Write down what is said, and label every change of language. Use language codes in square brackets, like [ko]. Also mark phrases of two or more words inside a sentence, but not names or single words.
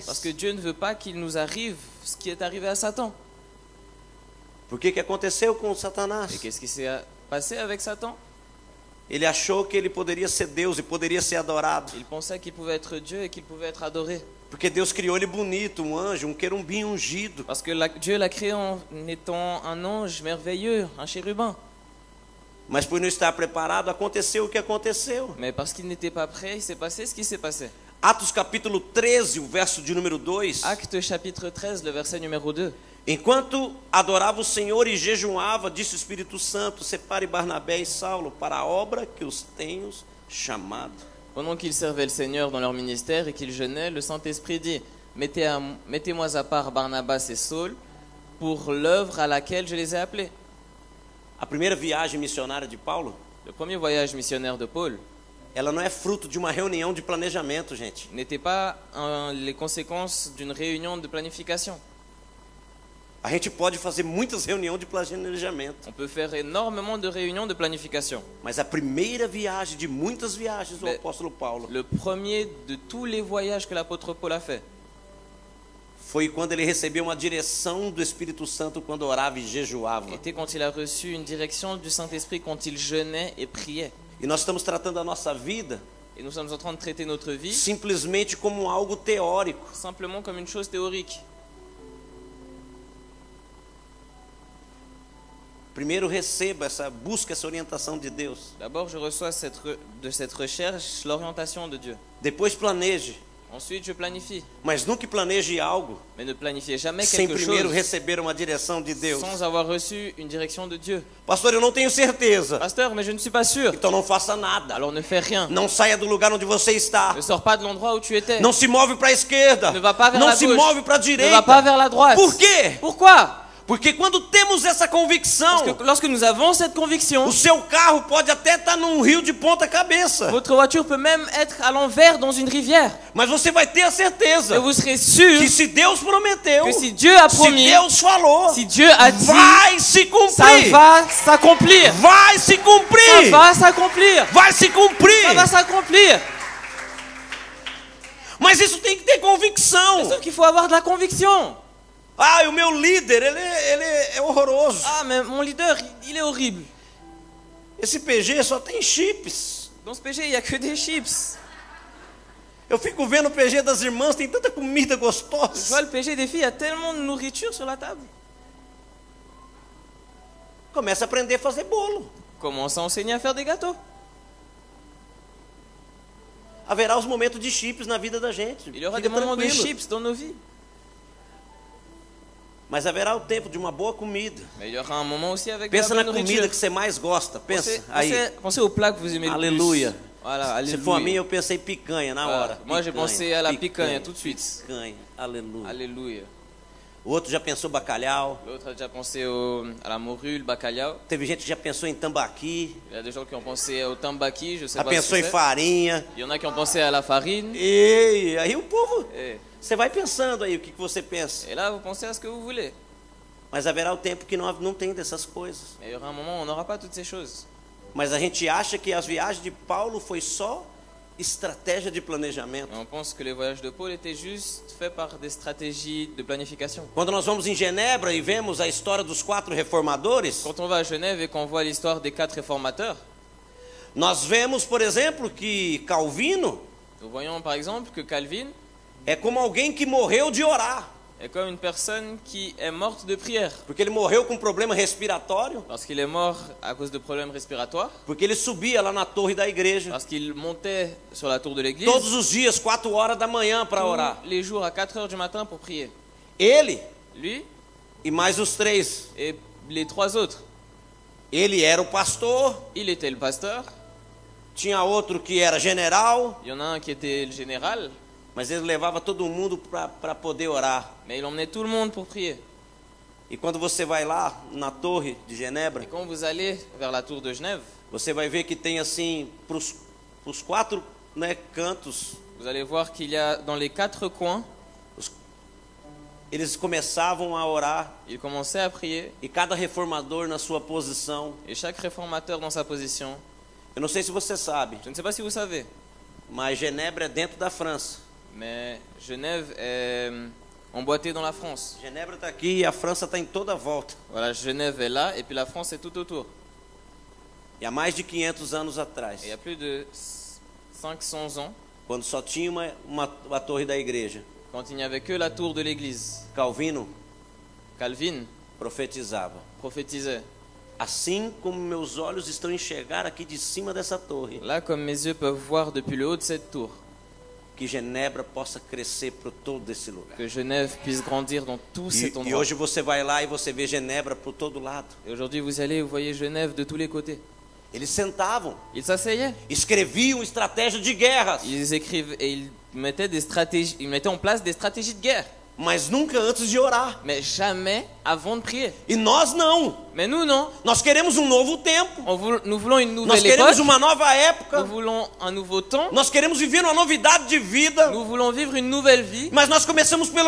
[fr] Parce que Dieu ne veut pas qu'il nous arrive ce qui est arrivé à Satan. [pt] Por que aconteceu com [fr] Et [pt] Satanás? [fr] qu'est-ce qui s'est passé avec Satan? [pt] Ele achou que ele poderia ser Deus e poderia ser adorado. [fr] Il pensait qu'il pouvait être Dieu et qu'il pouvait être adoré. [pt] Porque Deus criou ele bonito, um anjo, um querubim ungido. [fr] Parce que Dieu l'a créé en étant un ange merveilleux, un chérubin. [pt] Mas por não estar preparado, aconteceu o que aconteceu. [fr] Mais parce qu'il n'était pas prêt, il s'est passé ce qui s'est passé. [pt] Atos capítulo 13, o verso de número 2. [fr] Acte chapitre 13, le verset numéro 2. [pt] Enquanto adorava o Senhor e jejuava, disse o Espírito Santo: separe Barnabé e Saulo para a obra que os tenho chamado. [fr] Pendant qu'ils servaient le Seigneur dans leur ministère et qu'ils jeûnaient, le Saint-Esprit dit: Mettez-moi à part Barnabas et Saul pour l'œuvre à laquelle je les ai appelés. [pt] A primeira viagem missionária de Paulo, [fr] Le premier voyage missionnaire de Paul [pt] ela não é fruto de uma reunião de planejamento, gente. [fr] n'était pas les conséquences d'une réunion de planification. [pt] A gente pode fazer muitas reuniões de planejamento, [fr] On peut faire énormément de réunions de planification. [pt] mas a primeira viagem de muitas viagens do [fr] Mais- [pt] apóstolo Paulo [fr] Le premier de tous les voyages que l'apôtre Paul a fait, [pt] foi quando ele recebeu uma direção do Espírito Santo quando orava e jejuava. [fr] était quand il a reçu une direction du Saint-Esprit quand il jeûnait et priait. [pt] E nós estamos tratando a nossa vida [fr] Et nous sommes en train de traiter notre vie [pt] simplesmente como algo teórico. [fr] simplement comme une chose théorique. [pt] Primeiro receba busca essa orientação de Deus. [fr] D'abord, je reçois de cette recherche l'orientation de Dieu. [pt] Depois planeje, [fr] Ensuite, je planifie. [pt] mas nunca planeje algo [fr] Mais ne planifiez jamais [pt] sem [fr] quelque [pt] primeiro [fr] chose [pt] receber uma direção de Deus. [fr] sans avoir reçu une direction de Dieu. [pt] Pastor, eu não tenho certeza. [fr] Pasteur, mais je ne suis pas sûr. [pt] Então não faça nada. [fr] Alors ne fais rien. [pt] Não saia do lugar onde você está. [fr] Ne sors pas de l'endroit où tu étais. [pt] Não se move para a esquerda. [fr] Ne va pas vers [pt] Não [fr] la [pt] se [fr] gauche. [pt] move para a [fr] Ne [pt] direita. [fr] va pas vers la droite. [pt] Por quê? [fr] Pourquoi? [pt] Porque quando temos essa convicção, [fr] Parce que lorsque nous avons cette conviction, [pt] o seu carro pode até estar num rio de ponta cabeça, [fr] votre voiture peut même être à l'envers dans une rivière. [pt] mas você vai ter a certeza [fr] Et vous serez sûr [pt] que se Deus prometeu, [fr] que si Dieu a [pt] se [fr] promis, [pt] Deus falou, [fr] si Dieu a dit, [pt] vai se [fr] ça [pt] cumprir. [fr] va s'accomplir. [pt] Vai se [fr] Ça [pt] cumprir. [fr] va s'accomplir. [pt] Vai se cumprir. [fr] Ça va s'accomplir. [pt] Mas isso tem que ter convicção. [fr] Sauf qu'il faut avoir de la conviction. [pt] Ah, e o meu líder, ele é horroroso. [fr] Ah, mais mon leader, il est horrible. [pt] Esse PG só tem chips. [fr] Dans ce péché, il n'y a que des chips. [pt] Eu fico vendo o PG das irmãs, tem tanta comida [fr] Je vois [pt] gostosa. [fr] le péché des filles, il y a tellement de nourriture sur la table. [pt] Começa a aprender a fazer bolo. [fr] Commence à enseigner à faire des gâteaux. [pt] Haverá os momentos de chips na vida da gente. [fr] Il y aura [pt] Fica [fr] des moments de [pt] tranquilo. [fr] chips dans nos vies. [pt] Mas haverá o tempo de uma boa comida. [fr] Mais il y aura un moment aussi avec de la [pt] Pensa na [fr] bonne [pt] comida [fr] nourriture. [pt] que você mais gosta. Pensa [fr] Pensez, [pt] aí. [fr] pensez au plat que vous aimez le [pt] Aleluia. [fr] plus. Voilà, [pt] Se for a mim, [fr] alléluia. [pt] eu pensei picanha na [fr] Voilà. [pt] hora. [fr] Moi, j'ai [pt] Picanha, [fr] pensé à la picanha tout de suite. [pt] Picanha. Aleluia. [fr] Alléluia. [pt] O outro já pensou bacalhau. [fr] L'autre a déjà pensé à la morue, le bacalhau. [pt] Teve gente que já pensou em tambaqui. [fr] Il y a des gens qui ont pensé au tambaqui, je sais [pt] Já [fr] pas ce [pt] pensou [fr] que [pt] em [fr] c'est. [pt] farinha. [fr] Il y en a qui ont pensé à la farine. [pt] E aí o povo... [fr] Et, [pt] Você vai pensando aí o que você pensa. [fr] et là, vous pensez à ce que vous voulez. [pt] Mas haverá o tempo que não tem dessas coisas. [fr] Mais il y aura un moment où on n'aura pas toutes ces choses. [pt] Mas a gente acha que as viagens de Paulo foi só estratégia de planejamento. [fr] Et on pense que les voyages de Paul étaient juste faits par des stratégies de planification. [pt] Quando nós vamos em Genebra e vemos a história dos 4 reformadores, [fr] Quand on va à Genève et qu'on voit l'histoire des 4 réformateurs, [pt] nós vemos, por exemplo, que Calvino [fr] nous voyons par exemple que Calvin [pt] é como alguém que morreu de orar, [fr] est comme une personne qui est morte de prière. [pt] porque ele morreu com problema respiratório, [fr] Parce qu'il est mort à cause de problèmes respiratoires, [pt] porque ele subia lá na torre da igreja [fr] parce qu'il montait sur la tour de l'église [pt] todos os dias, 4 horas da manhã para orar. [fr] tous les jours à 4 heures du matin pour prier. [pt] Ele [fr] Lui [pt] e mais os 3. [fr] et les 3 autres. [pt] Ele era o pastor, [fr] Il était le pasteur, [pt] tinha outro que era general, [fr] il y en a un qui était le général, [pt] mas ele levava todo mundo para poder orar. [fr] mais il emmenait tout le monde pour prier. [pt] E quando você vai lá na torre de Genebra, [fr] Et quand vous allez vers la tour de Genève, [pt] você vai ver que tem assim, para os 4 cantos, [fr] vous allez voir qu'il y a dans les 4 coins, [pt] eles começavam a orar, [fr] ils commençaient à prier, [pt] e cada reformador na sua posição. [fr] et chaque réformateur dans sa position. [pt] Eu não sei se você sabe, [fr] Je ne sais pas si vous savez, [pt] mas Genebra é dentro da França. [fr] mais Genève est emboîtée dans la France. [pt] Genebra está aqui e a França está em toda a volta. [fr] Voilà, Genève est là, et puis la France est tout autour. [pt] E há mais de 500 anos atrás, [fr] Et il y a plus de 500 ans, [pt] quando só tinha uma torre da igreja, [fr] quand il n'y avait que la tour de l'église, [pt] Calvino [fr] Calvin [pt] profetizava: [fr] prophétisait. [pt] assim como meus olhos estão a enxergar aqui de cima dessa torre, [fr] Là, comme mes yeux peuvent voir depuis le haut de cette tour, [pt] que Genebra possa crescer por todo esse lugar. [fr] que Genève puisse grandir dans tout cet [pt] E [fr] endroit. [pt] hoje você vai lá e você vê Genebra por todo lado. [fr] Et aujourd'hui, vous allez, vous voyez Genève de tous les côtés. [pt] Eles sentavam, [fr] Ils s'asseyaient, [pt] escreviam estratégia de guerras. [fr] ils écrivent et ils ils mettaient en place des stratégies de guerre, [pt] mas nunca antes de orar. [fr] mais jamais avant de prier. [pt] E nós não. [fr] Mais nous, non. [pt] Nós queremos um novo tempo. [fr] Nous voulons une [pt] Nós [fr] nouvelle [pt] queremos [fr] époque, [pt] uma nova [fr] nous [pt] época. [fr] voulons un nouveau temps, [pt] Nós queremos viver uma novidade de vida. [fr] nous voulons vivre une nouvelle vie, [pt] Mas nós começamos pelo